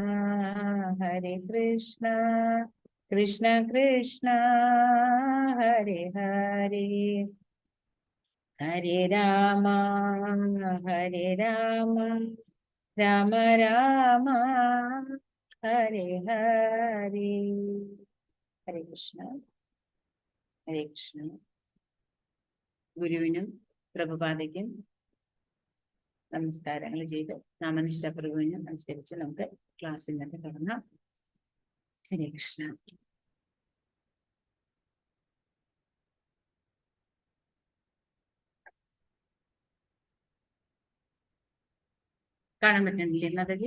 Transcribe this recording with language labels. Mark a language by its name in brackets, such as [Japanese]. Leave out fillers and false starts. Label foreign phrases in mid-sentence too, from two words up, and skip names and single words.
[Sanskrit] കൃഷ്ണ കൃഷ്ണ ഹരേ ഹരേ ഹരേ രാമ രാമ രാമ ഹരേ ഹരേ ഹരേ കൃഷ്ണ ഹരേ കൃഷ്ണ. [Malayalam] ഗുരുവിനും പ്രഭുപാദയ്ക്കും നമസ്കാരങ്ങൾ ചെയ്ത് നാമനിഷ്ഠ പ്രഭുവിനും നമസ്കരിച്ച് നമുക്ക് ക്ലാസ്സിനകത്ത് തുടങ്ങാം. [Sanskrit] ഹരേ കൃഷ്ണ. [Malayalam] കാണാൻ പറ്റുന്നില്ലേ മാതാജി?